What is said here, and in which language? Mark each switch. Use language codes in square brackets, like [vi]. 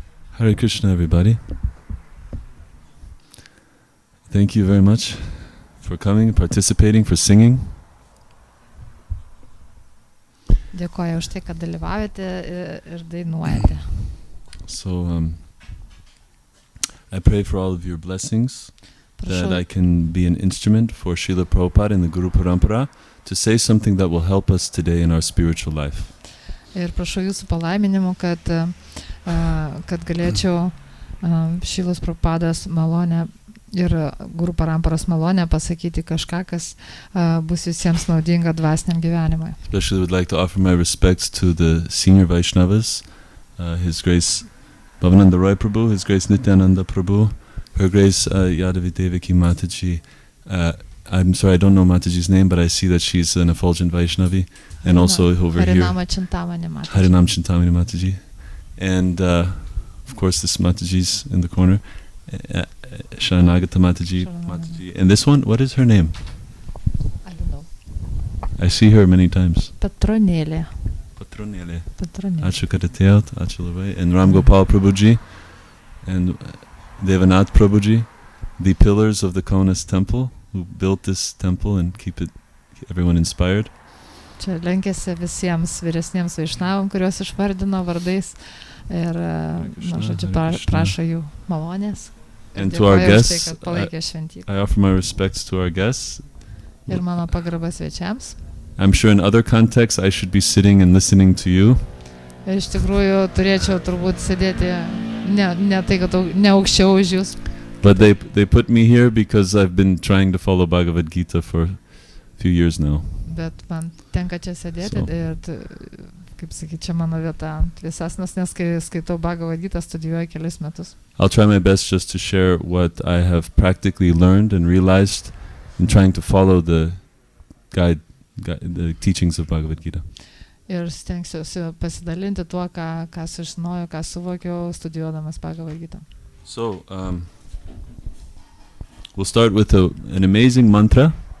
[en] Hare Krishna, everybody. Thank you very much for coming, participating, for singing. [lt] Dėkoju už tai, kad dalyvaujate ir dainuojate. [en] So, I pray for all of your blessings, that I can be an instrument for Srila Prabhupada and the Guru Parampara to say something that will help us today in our spiritual life. [lt] Ir prašau jūsų palaiminimų, kad galėčiau Šrilos Prabhupados malonę ir Guru Paramparos malonę pasakyti kažką, kas bus visiems naudinga dvasiniam gyvenimui. [en] Especially would like to offer my respects to the senior Vaishnavas, His Grace Bhavananda Roy Prabhu, His Grace Nityananda Prabhu, Her Grace Yadavi Devaki Mataji. I'm sorry, I don't know Mataji's name, but I see that she's an effulgent Vaishnavi. And also over here, Harinam Chintamani Mataji. And of course this Mataji's in the corner. Sharanagata Mataji. And this one, what is her name? I don't know. I see her many times. [lt] Petronėlė. Patronėlė. Petronėlė. Ačiū, kad atėjot. Ačiū labai. [en] And Ram Gopal Prabhuji and Devanath Prabhuji, the pillars of the Kaunas temple, who built this temple and keep everyone inspired. [lt] Čia lenkėsi visiems vyresniems vaišnavam, kuriuos išvardino vardais ir, žodžiu, prašo jų malonės. [en] And to our guests, I offer my respects to our guests. [lt] Ir mano pagarba svečiams. [en] I'm sure in other contexts I should be sitting and listening to you. [lt] Ir iš tikrųjų turėčiau turbūt sėdėti ne tai, kad ne aukščiau už jūs. [en] But they put me here because I've been trying to follow Bhagavad Gita for a few years now. [lt] Bet man tenka čia sėdėti ir, kaip sakyti, čia mano vieta visasnas, nes kai skaitau Bhagavad Gita, studijuoju kelis metus. [en] I'll try my best just to share what I have practically learned and realized in trying to follow the teachings of Bhagavad Gita. [lt] Ir stengsiuosi pasidalinti tuo, ką sužinojau, ką suvokiau studijuodamas Bhagavad Gita. [en] So, we'll start with an amazing mantra.